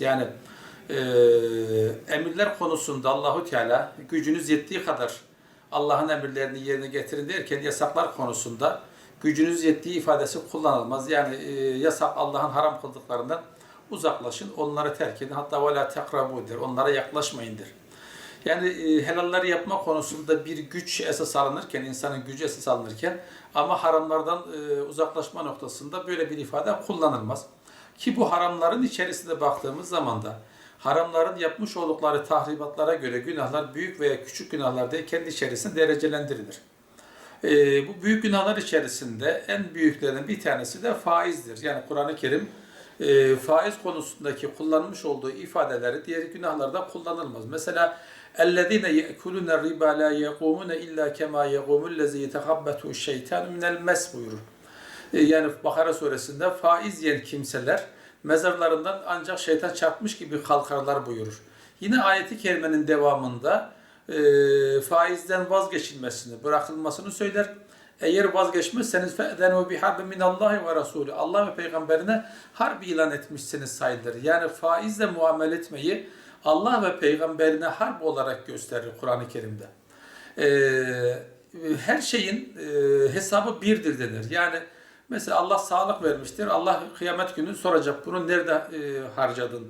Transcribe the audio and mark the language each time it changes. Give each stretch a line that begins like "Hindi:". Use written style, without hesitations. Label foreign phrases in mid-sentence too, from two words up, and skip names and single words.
Turkish: Yani e, emirler konusunda Allahu Teala gücünüz yettiği kadar Allah'ın emirlerini yerine getirin derken yasaklar konusunda gücünüz yettiği ifadesi kullanılmaz. Yani yasak Allah'ın haram kıldıklarından uzaklaşın, onları terk edin. Hatta
Arabic: وَلَا تَقْرَبُوا
Turkish: der, onlara yaklaşmayın der. Yani helalleri yapma konusunda bir güç esas alınırken, insanın gücü esas alınırken ama haramlardan uzaklaşma noktasında böyle bir ifade kullanılmaz. Ki bu haramların içerisinde baktığımız zaman da haramların yapmış oldukları tahribatlara göre günahlar büyük veya küçük günahlar diye kendi içerisinde derecelendirilir. Bu büyük günahlar içerisinde en büyüklerinden bir tanesi de faizdir. Yani Kur'an-ı Kerim faiz konusundaki kullanmış olduğu ifadeleri diğer günahlarda kullanılmaz.
Arabic: Mesela اَلَّذ۪ينَ يَأْكُلُونَ الرِّبَا لَا يَقُومُونَ اِلَّا كَمَا يَقُومُ الَّذ۪ي يَتَخَبَّتُهُ الشَّيْطَانُ مِنَ الْمَسْ buyurur.
Turkish: Yani Bakara suresinde faiz yiyen kimseler mezarlarından ancak şeytan çarpmış gibi kalkarlar buyurur. Yine ayeti kerimenin devamında faizden vazgeçilmesini, bırakılmasını söyler. Eğer vazgeçmezseniz
Arabic: فَاَذَنُوا بِحَرْبٍ مِنَ اللّٰهِ وَرَسُولُهُ
Turkish: Allah ve Peygamberine harp ilan etmişsiniz sayılır. Yani faizle muamele etmeyi Allah ve Peygamberine harp olarak gösterir Kur'an-ı Kerim'de. Her şeyin hesabı birdir denir. Yani mesela Allah sağlık vermiştir. Allah kıyamet günü soracak bunu nerede harcadın?